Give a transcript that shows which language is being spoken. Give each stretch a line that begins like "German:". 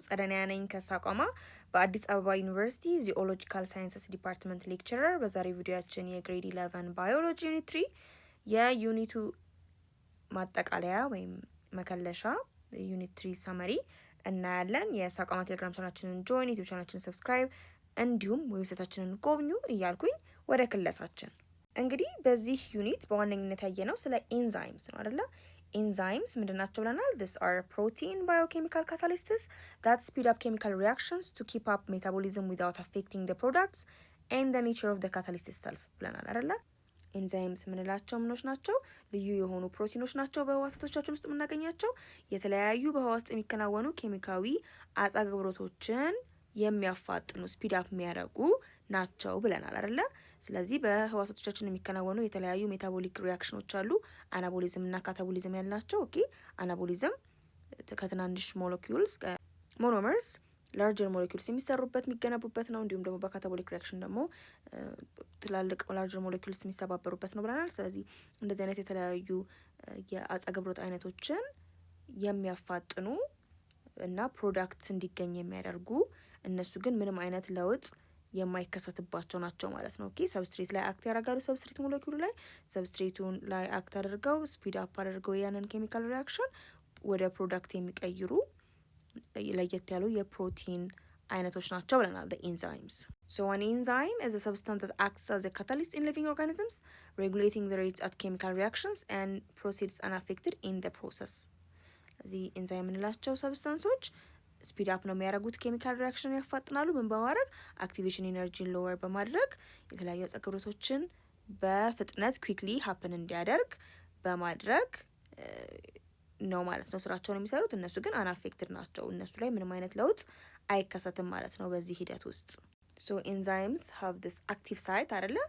Amharic: ጸደኒያ ነኝ ከሳቋማ በአዲስ አበባ ዩኒቨርሲቲ ጂኦሎጂካል ሳይንስስ ዲፓርትመንት ሌክቸረር። በዛሬ ቪዲዮአችን የግሬድ 11 ባዮሎጂ ዩኒት 3 የዩኒቱ ማጠቃለያ ወይም መከለሻ ዩኒት 3 ሰመሪ እናያለን። የሳቋማ ቴሌግራም ቻናላችንን ጆይን፣ ዩቲዩብ ቻናላችንን ሰብስክራይብ እንዲሁም ዌብሳይታችንን ጎብኙ እያልኩኝ ወደ ክለሳችን እንግዲህ በዚህ ዩኒት በዋነኝነት ያየነው ስለ ኤንዛይምስ ነው አይደለ? Enzymes ምንድናቸው ብለናል?
English: These are protein biochemical catalysts that speed up chemical reactions to keep up metabolism without affecting the products and the nature of the catalyst itself
Amharic: ብለናል አይደለ? ኤንዛይምስ ምንላቸው ምኖች ናቸው? ልዩ የሆኑ ፕሮቲኖች ናቸው በህዋሳቶቻችን ውስጥ የምናገኛቸው የተለያዩ በህዋ ውስጥ የሚከናወኑ ኬሚካዊ አጻገብሮቶችን የሚያፋጥኑ ስፒድ አፕ የሚያደርጉ ናቸው ብለናል አይደለ? ስለዚህ በህዋሳቶቻችን የሚከናወኑ የተለያዩ ሜታቦሊክ ሪያክሽኖች አሉ። አናቦሊዝም እና ካታቦሊዝም ያላቸው። ኦኬ አናቦሊዝም ከትናንሽ ሞለኪውልስ ሞኖመርስ ላርጀር ሞለኪውልስ የሚሰሩበት የሚገነቡበት ነው። እንዲሁም ደግሞ በካታቦሊክ ሪያክሽን ደግሞ ትላልቅ ላርጀር ሞለኪውልስ የሚሰባበሩበት ነው ብለናል። ስለዚህ እንደዚህ አይነት የተለያዩ የአጻገብሮት አይነቶችን የሚያፋጥኑ እና ፕሮዳክት እንዲገኝ የሚያደርጉ እነሱ ግን ምንም አይነት ለውጥ የማይከሰትባቸው ናቸው ማለት ነው። ኦኬ ሰብስትሬት ላይ አክት ያደርጋሉ። ሰብስትሬት ሞለኪውሉ ላይ ሰብስትሬቱን ላይ አክት አድርገው ስፒድ አፕ አድርገው ያንን ኬሚካል ሪያክሽን ወደ ፕሮዳክት የሚቀይሩ ለየት ያሉ የፕሮቲን አይነቶች ናቸው ብለናል።
English: the enzymes. So an enzyme is a substance that acts as a catalyst in living organisms, regulating the rates at chemical reactions and proceeds unaffected in the process.
Amharic: እዚህ ኤንዛይም የምንላቸው ሰብስታንሶች ስፒድ አፕ ነው የሚያደርጉት፣ ኬሚካል ሪያክሽን ያፋጥናሉ። ምን በማድረግ አክቲቬሽን ኢነርጂን ሎወር በማድረግ የተለያዩ አጸገብሮቶችን በፍጥነት ኩዊክሊ ሀፕን እንዲያደርግ በማድረግ ነው ማለት ነው ስራቸውን የሚሰሩት። እነሱ ግን አናፌክትድ ናቸው። እነሱ ላይ ምንም አይነት ለውጥ አይከሰትም ማለት ነው በዚህ ሂደት ውስጥ። ሶ ኤንዛይምስ ሃቭ ዲስ አክቲቭ ሳይት አይደለ?